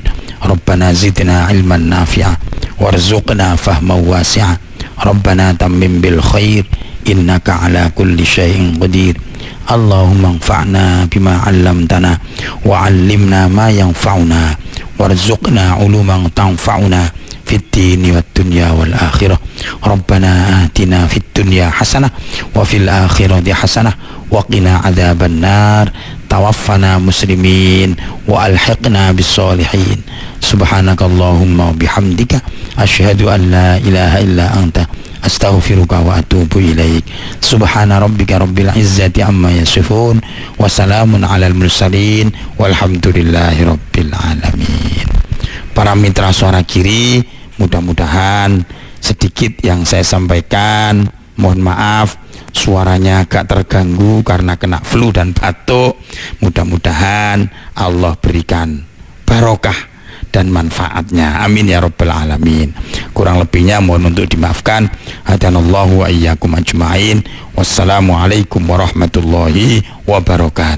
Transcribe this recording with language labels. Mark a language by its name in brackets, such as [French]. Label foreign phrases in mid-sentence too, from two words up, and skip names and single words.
[Arabic] ربنا زدنا علما نافعا وارزقنا فهما واسعا. ربنا تمم بالخير إنك على كل شيء قدير. اللهم انفعنا بما علمتنا وعلمنا ما ينفعنا وارزقنا علوما تنفعنا في الدين والدنيا والآخرة. ربنا آتنا في الدنيا حسنة وفي الآخرة حسنة وقنا عذاب النار. توفنا مسلمين وألحقنا بالصالحين. سبحانك اللهم وبحمدك أشهد أن لا إله إلا أنت أستغفرك وأتوب إليك. سبحان ربك رب العزة عما يصفون وسلام على المرسلين والحمد لله رب العالمين. [Indonesian] Para mitra Suara Giri, mudah-mudahan sedikit yang saya sampaikan, mohon maaf suaranya agak terganggu karena kena flu dan batuk. Mudah-mudahan Allah berikan barokah dan manfaatnya, [Arabic] آمين يا رب العالمين. [Indonesian] Kurang lebihnya mohon untuk dimaafkan. [Arabic] هدانا الله وإياكم أجمعين. والسلام عليكم ورحمة الله وبركاته.